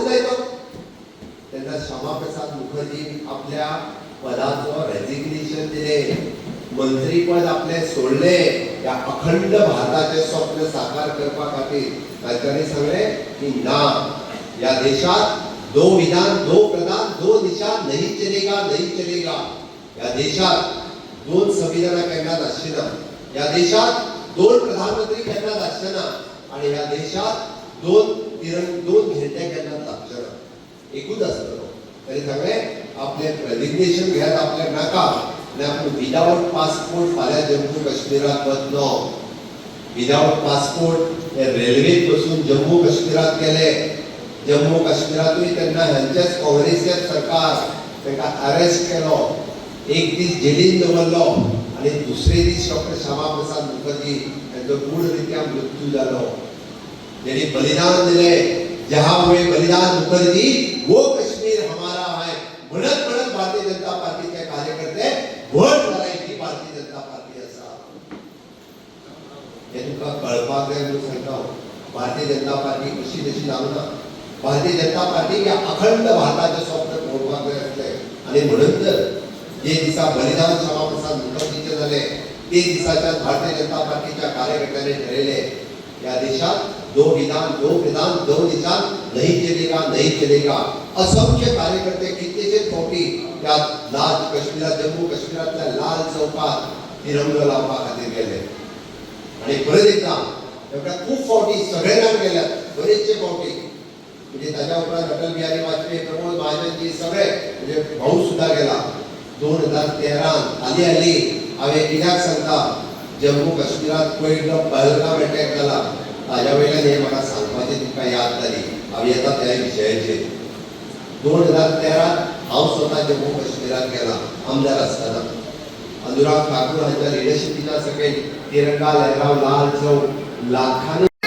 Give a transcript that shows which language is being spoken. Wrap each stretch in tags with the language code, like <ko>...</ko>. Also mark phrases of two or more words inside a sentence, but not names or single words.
<kok>जाय तो तेन्ना श्यामाप्रसाद मुखर्जीन आपल्या पदाचो रेजिग्नेशन दिलें मंत्रीपद आपले सोडले या अखंड भारताचे स्वप्न साकार करपा खातीर तांच्यांनी सांगलें की ना या देशात</kok> <hi>2 विधान 2 प्रधान 2 निशान नहीं चलेगा</hi> <kok>या देशात 2 संविधानां केन्नाच आसचीना या देशात 2 प्रधानमंत्री केन्नाच आसचेना आणि या देशात 2 झेंडे केन्नाच लागचेना एकूच आसतलो तरी सांगलें आपले रेजिग्नेशन घेयात आपले नाका आणि आपण</kok> <en>without passport</en> <kok>फाल्यां जम्मू काश्मीरात वतलो</kok> <en>without passport</en> <kok>हे रेल्वेत बसून जम्मू काश्मीरात गेले जम्मू काश्मीरातूय तेन्ना ह्यांचेच काँग्रेसीचे सरकार ताका अरेस्ट केलो एक दीस जेलीन दवरलो आणि दुसरे दीस डॉक्टर श्यामाप्रसाद मुखर्जी यांचो गूढरित्या मृत्यू जालो जेणी बलिदान दिले</kok> <hi>जहां हुए बलिदान मुखर्जी वो कश्मीर हमारा है</hi> <kok>म्हणत भारतीय जनता पार्टीचे कार्यकर्ते व्हड करायची भारतीय जनता पार्टी आसा हे तुका कळपाक जाय म्हणून सांगता भारतीय जनता पार्टी कशी तशी जावना भारतीय जनता पार्टी या अखंड भारताचे स्वप्न पळोवपाक जाय आसले आणि म्हणून तर जे दिसा बलिदान श्यामाप्रसाद मुखर्जीचे जाले ते दिसाच्या भारतीय जनता पार्टीच्या कार्यकर्त्यांनी ठरयले या देशात</kok> <hi>2 विधान 2 प्रधान 2 निशान नहीं चलेगा</hi> <kok>असंख्य कार्यकर्ते कितलेशेच फावटी त्या लाल काश्मीरात जम्मू काश्मीरातल्या लाल चौकात तिरंगो लावपा खातीर गेले आणि परत एकदा एवढ्या खूप फावटी सगळे जाण गेल्यात बरेचशे फावटी म्हणजे ताच्या उपरांत अटल बिहारी वाजपेयी प्रमोद महाजनजी सगळे म्हणजे भाऊ सुद्धा गेला 2013 आली हांवें कित्याक सांगता जम्मू काश्मीरात पयलो पहलगाम अटॅक जाला ताज्या वयल्यान हें म्हाका सांगपाचें तुमकां याद जाली हांव येता त्या विशयाचेर 2013 हांव स्वता जम्मू काश्मीरात गेला आमदार आसतना अनुराग ठाकूर हांच्या लिडरशिपीच्या सकयल तिरंगा लहराव लाल चौक लाखांनी</kok>